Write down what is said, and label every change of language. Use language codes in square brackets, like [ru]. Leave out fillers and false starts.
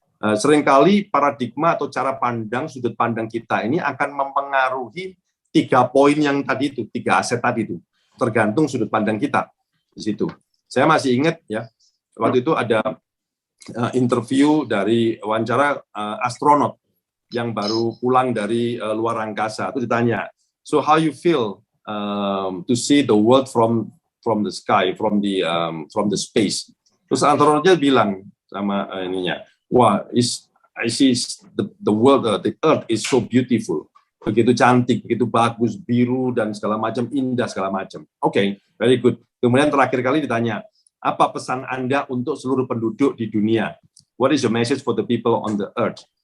[id] Seringkali paradigma atau cara pandang, sudut pandang kita ini akan mempengaruhi 3 poin yang tadi itu, 3 aset tadi itu. Tergantung sudut pandang kita di situ. Saya masih ingat ya, waktu itu ada interview dari wawancara astronot yang baru pulang dari luar angkasa. Itu ditanya, [en] so how you feel to see the world from the sky, from the space? [id] Terus astronotnya bilang sama ininya, wah, [en] I see the world, the earth is so beautiful, [id] begitu cantik, begitu bagus, biru dan segala macam, indah segala macam. [en] Oke, very good. [id] Kemudian terakhir kali ditanya, apa pesan Anda untuk seluruh penduduk di dunia? [en] What is your message for the people on the earth?